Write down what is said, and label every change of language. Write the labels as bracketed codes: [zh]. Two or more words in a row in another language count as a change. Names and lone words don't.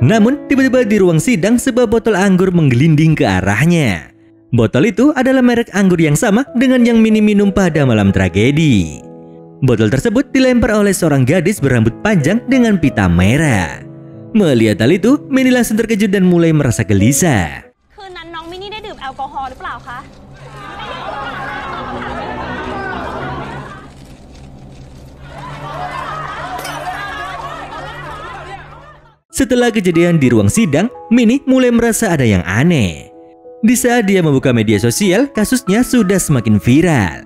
[id] Namun tiba-tiba di ruang sidang sebuah botol anggur menggelinding ke arahnya. Botol itu adalah merek anggur yang sama dengan yang Minnie minum pada malam tragedi. Botol tersebut dilempar oleh seorang gadis berambut panjang dengan pita merah. Melihat hal itu, Minnie langsung terkejut dan mulai merasa gelisah. [th] คืนนั้นน้องมินนี่ได้ดื่มแอลกอฮอล์หรือเปล่าคะ [id] Setelah kejadian di ruang sidang, Minnie mulai merasa ada yang aneh. Di saat dia membuka media sosial, kasusnya sudah semakin viral.